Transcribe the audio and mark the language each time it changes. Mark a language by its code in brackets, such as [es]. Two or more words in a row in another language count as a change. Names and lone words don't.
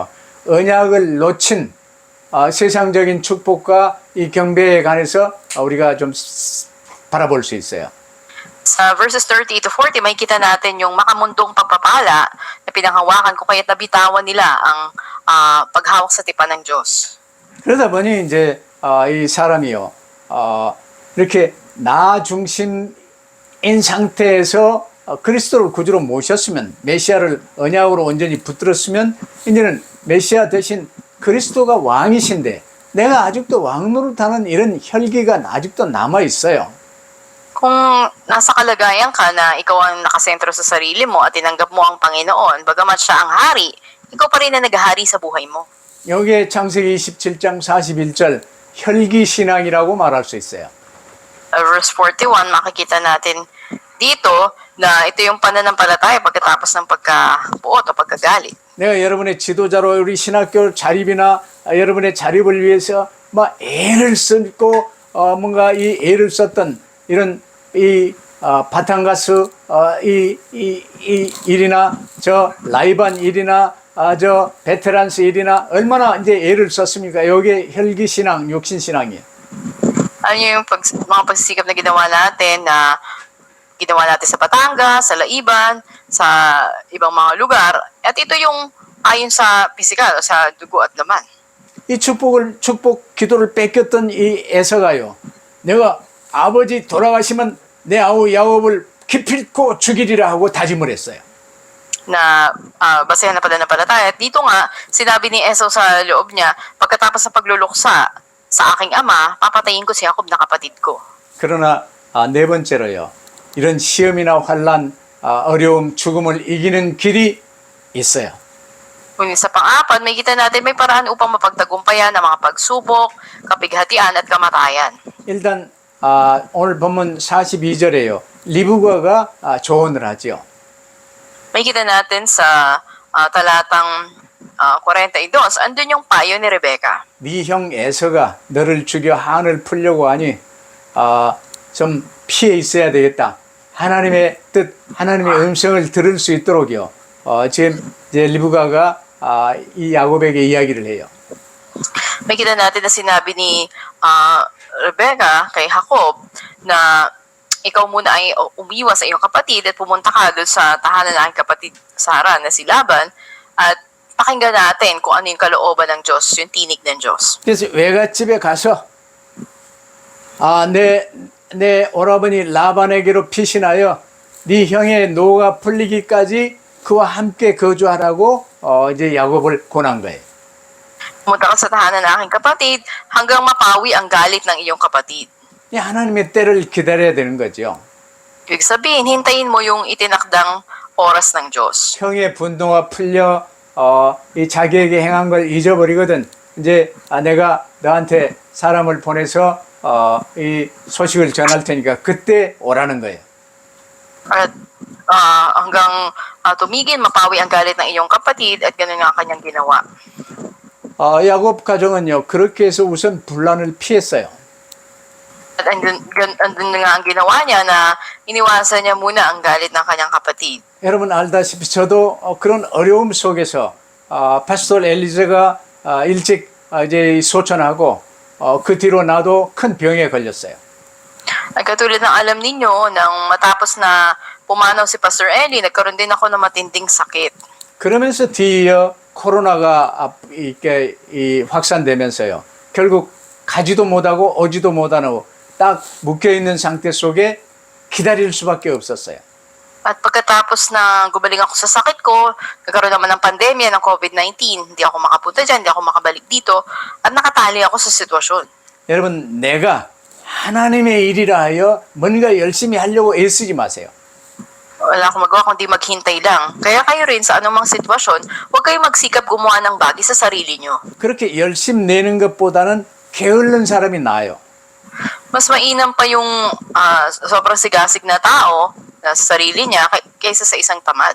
[ko] 언약을 놓친 세상적인 축복과 이 경배에 관해서 우리가 좀 바라볼 수 있어요. [tl] Sa [en] verses 30 to 40, [tl] may kita natin yung makamundong pagpapala na pinanghawakan ko kaya't nabitawan nila ang paghawak sa tipan ng Diyos. [ko] 그러다 보니 이제 이 사람이요, 이렇게 나 중심인 상태에서 그리스도를 구주로 모셨으면, 메시아를 언약으로 온전히 붙들었으면 이제는 메시아 대신 그리스도가 왕이신데 내가 아직도 왕 노릇하는 이런 혈기가 아직도 남아 있어요. [tl] Kung nasa kalagayan ka na ikaw ang nakasentro sa sarili mo at tinanggap mo ang Panginoon, bagamat siya ang hari, ikaw pa rin na naghahari sa buhay mo. [ko] 여기에 창세기 27장 41절 혈기 신앙이라고 말할 수 있어요. [tl] Verse 41, makikita natin dito na ito yung pananampalataya pagkatapos ng pagkabuot o pagkagalit. [ko] 내가 여러분의 지도자로 우리 신학교 자립이나 여러분의 자립을 위해서 막 애를 쓰고 뭔가 이 애를 썼던 이런 이 바탕가스 이 일이나 저 라이반 일이나 저 베테랑스 일이나 얼마나 이제 애를 썼습니까? 여기에 혈기 신앙, 육신 신앙이에요. [tl] Ano yung mga pagsisikap na ginawa natin sa Batangas, sa Laiban, sa ibang mga lugar. At ito yung ayon sa pisikal o sa dugo at laman. [ko] 이 축복 기도를 뺏겼던 이 에서가요. 내가 아버지 돌아가시면 내 아우 야곱을 기필코 죽이리라 하고 다짐을 했어요. [tl] na basehan na pananampalataya. At dito nga, sinabi ni Esau sa loob niya, pagkatapos sa pagluluksa sa aking ama, papatayin ko si Jacob na kapatid ko. [ko] 그러나 네 번째로요. 이런 시험이나 환란, 어려움, 죽음을 이기는 길이 있어요. [tl] Ngunit sa pang-apat, may kita natin may paraan upang mapagtagumpayan ang mga pagsubok, kapighatian at kamatayan. [ko] 일단 오늘 본문 42절에요. 리브가가 조언을 하죠. [tl] May kita natin sa talatang 42, andun yung payo ni Rebecca. [ko] 네 형 에서가 너를 죽여 한을 풀려고 하니 좀 피해 있어야 되겠다. 하나님의 뜻, 하나님의 음성을 들을 수 있도록요. 지금 이제 리브가가 이 야곱에게 이야기를 해요. [tl] May kita natin na sinabi ni Rebecca kay Jacob na ikaw muna ay umiwas sa iyong kapatid at pumunta ka doon sa tahanan ng aking kapatid Sara na si Laban at pakinggan natin kung ano yung kalooban ng Diyos, yung tinig ng Diyos. [ko] 그래서 외갓집에 가서 내 오라버니 라반에게로 피신하여 네 형의 노가 풀리기까지 그와 함께 거주하라고 이제 야곱을 권한 거예요. [tl] Pumunta ka sa tahanan ng aking kapatid hanggang mapawi ang galit ng iyong kapatid. [ko] 이 하나님의 때를 기다려야 되는 거죠. [tl] Ibig sabihin, hintayin mo yung itinakdang oras ng Diyos. [ko] 형의 분노가 풀려 이 자기에게 행한 걸 잊어버리거든. 이제 내가 너한테 사람을 보내서 이 소식을 전할 테니까 그때 오라는 거예요. [tl] At hanggang tumigil, mapawi ang galit ng iyong kapatid at gano'n nga kanyang ginawa. [ko] 야곱 가정은요 그렇게 해서 우선 분란을 피했어요. [tl] At andun nga ang ginawa niya na iniwasan niya muna ang galit ng kanyang kapatid. [ko] 여러분 알다시피 저도 그런 어려움 속에서 파스토 엘리제가 일찍 이제 소천하고 그 뒤로 나도 큰 병에 걸렸어요. [tl] At katulad ng alam ninyo, nang matapos na pumanaw si Pastor Eli, nagkaroon din ako ng matinding sakit. [ko] 그러면서 뒤이어 코로나가 이렇게 확산되면서요. 결국 가지도 못하고 오지도 못하고 딱 묶여있는 상태 속에 기다릴 수밖에 없었어요. [tl] At pagkatapos na gumaling ako sa sakit ko, nagkaroon naman ng pandemya ng COVID-19, hindi ako makapunta dyan, hindi ako makabalik dito, at nakatali ako sa sitwasyon. [ko] 여러분 내가 하나님의 일이라 하여 뭔가 열심히 하려고 애쓰지 마세요. [tl] Wala akong magawa kundi maghintay lang. Kaya kayo rin sa anumang sitwasyon, huwag kayong magsikap gumawa ng bagay sa sarili nyo. [ko] 그렇게 열심 내는 것보다는 게을른 사람이 나아요. [tl] Mas mainam pa yung sobrang sigasig na tao sa sarili niya kaysa sa isang tamad.